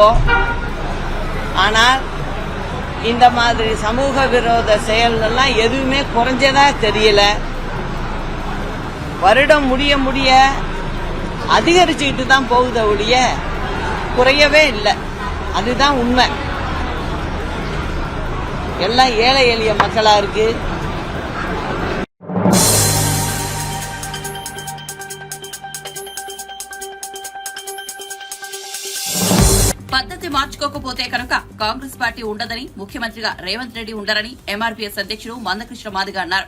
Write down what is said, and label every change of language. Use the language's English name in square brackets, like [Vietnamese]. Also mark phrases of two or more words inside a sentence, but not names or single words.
[Tamil] ஆனால் இந்த மாதிரி சமூக விரோத செயல்லாம் எதுவுமே குறைஞ்சதா தெரியல. வருடம் முடிய முடிய அதிகரிச்சுக்கிட்டு தான் போகுத ஒழிய குறையவே இல்லை. அதுதான் உண்மை. எல்லாம் ஏழை எளிய மக்களா இருக்கு. [Telugu] పద్ధతి మార్చుకోకపోతే కనుక కాంగ్రెస్ పార్టీ ఉండదని, ముఖ్యమంత్రిగా రేవంత్ రెడ్డి ఉండరని ఎంఆర్పీఎస్ అధ్యక్షుడు మందకృష్ణ మాదిగ అన్నారు.